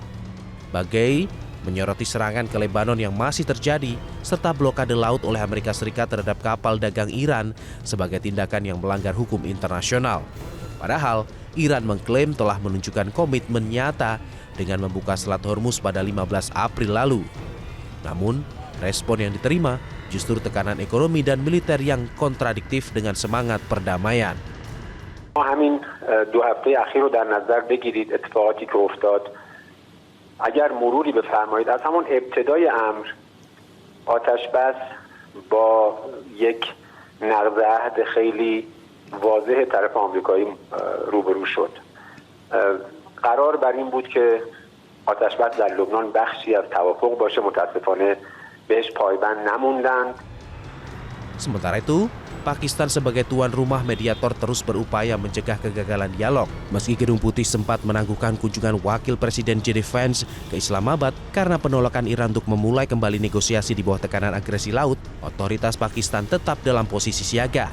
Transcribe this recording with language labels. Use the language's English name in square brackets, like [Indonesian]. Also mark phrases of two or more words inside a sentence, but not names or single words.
[Indonesian] Bagei menyoroti serangan ke Lebanon yang masih terjadi serta blokade laut oleh Amerika Serikat terhadap kapal dagang Iran sebagai tindakan yang melanggar hukum internasional. Padahal, Iran mengklaim telah menunjukkan komitmen nyata dengan membuka Selat Hormuz pada 15 April lalu. Namun, respon yang diterima justru tekanan ekonomi dan militer yang kontradiktif dengan semangat perdamaian. [Persian] همین دو هفته اخیر رو در نظر بگیرید اتفاقاتی که افتاد اگر مروری بفرمایید از همون ابتدای امر آتش بس با یک نقض عهد خیلی واضح طرف آمریکایی روبرو شد قرار بر این بود که آتش بس در لبنان بخشی از توافق باشه متاسفانه بهش پایبند نموندند. [Indonesian] Sementara itu, Pakistan sebagai tuan rumah mediator terus berupaya mencegah kegagalan dialog. Meski Gedung Putih sempat menangguhkan kunjungan Wakil Presiden J.D. Vance ke Islamabad karena penolakan Iran untuk memulai kembali negosiasi di bawah tekanan agresi laut, otoritas Pakistan tetap dalam posisi siaga.